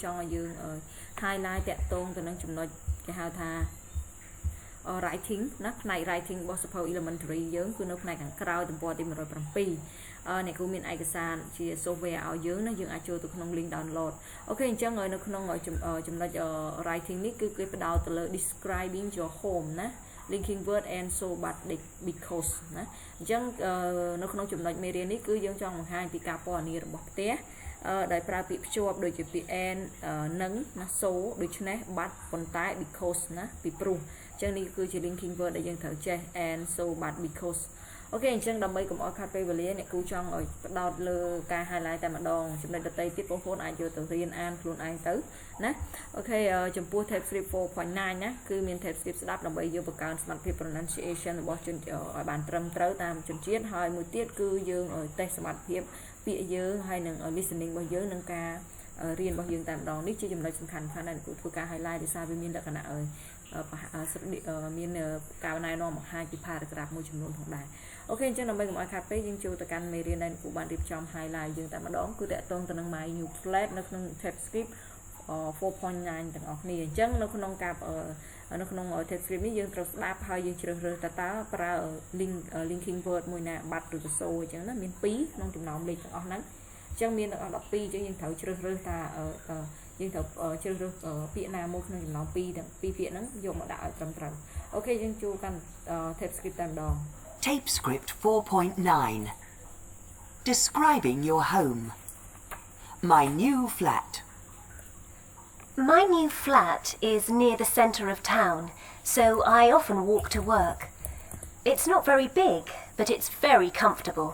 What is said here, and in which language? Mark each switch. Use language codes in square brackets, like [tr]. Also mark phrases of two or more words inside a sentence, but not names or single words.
[km] ង់ឲ្យយើង highlight តាក់ទងទៅនឹងចំណុចគេហៅថាwriting ណាផ្នែក writing របស់សៀវភៅ elementary យើងគឺនៅផ្នែកខាងក្រោយទំព័រទី107អ្នកគ្រូមានឯកសារជា software ឲ្យយើងណាយើងអាចចូលទៅក្នុង [en] link download [km] អូខេអញ្ចឹងនៅក្នុងចំណុច writing នេះគឺ គេផ្ដោតទៅលើ [en] describing your home [km] ណា [en] linking word and so but because [km] ណាអញ្ចឹងនៅក្នុងចំណុចមេរៀននេះគឺយើងចង់បង្ហាញពីការពណ៌នារបស់ផ្ទះដោយប្រើពាក្យភ្ជាប់ដូចជាពាក្យ and និងណា so ដូច្នេះ but ប៉ុន្តែ because ណាពីព្រោះអញ្ចឹងនេះគឺជា [en] linking word [km] ដែលយើងត្រូវចេះ [en] and so but because [km] អូខេអញ្ចឹងដើម្បីកុំឲ្យខាត់ពេល វេលាអ្នកគ្រូចង់ឲ្យផ្ដោតលើការ highlight តែម្ដងចំណុចដទៃទៀតបងប្អូនអាចយកទៅរៀនអានខ្លួនឯងទៅណាអូខេចំពោះ [en] tab script 4.9 [km] ណាគឺមាន [en] tab script [km] ស្ដាប់ដើម្បីយើងបង្កើនសមត្ថភាព pronunciation របស់ជនឲ្យបានត្រឹមត្រូវតាមជនជាតិហើយមួយទៀតគឺយើងតេស្តសមត្ថភាពពាក្យយើងហើយនឹង listening របស់យើងនឹងការរៀនរបស់យើងតែម្ដងនេះជាចំណុចសំខាន់ៗដែលគ្រូធ្វើការ highlight ដោយសារវាមានលក្ខណៈ មានការណែនាំបង្ហាញពី paragraph មួយចំនួនផងដែរអូខេអញ្ចឹងដើម្បីកុំឲ្យខាត់ពេកយើងចូលទៅកាន់មេរៀនដែលគ្រូបានរៀបចំ highlight យើងតែម្ដងគឺ តាក់ទងទៅនឹង [en] my new flat [km] នៅក្នុង [en] tab script 4.9 [km] ទាំងអស់គ្នាអញ្ចឹងនៅក្នុងការនៅក្នុង [en] tab script [km] នេះយើងត្រូវស្ដាប់ហើយយើងជ្រើសរើសតើប្រើ [en] linking word [km] មួយណាបាត់ឬក៏សូអញ្ចឹងណាមាន2ក្នុងចំណោមលេខទាំងអស់ហ្នឹងអញ្ចឹងមានទាំងអស់12អញ្ចឹងយើងត្រូវជ្រើសរើសថាយើងត្រូវជ្រើសរើសពាក្យណាមួយក្នុងចំណោម2ទាំង2ពាក្យហ្នឹងយកមកដាក់ឲ្យត្រឹមត្រូវអូខេយើងចូលកាន់ [en] tab script [km] តែម្ដង [en] Tape script 4.9 Describing your home. My new flat. My new flat is near the centre of town, so I often walk to work. It's not very big, but it's very comfortable.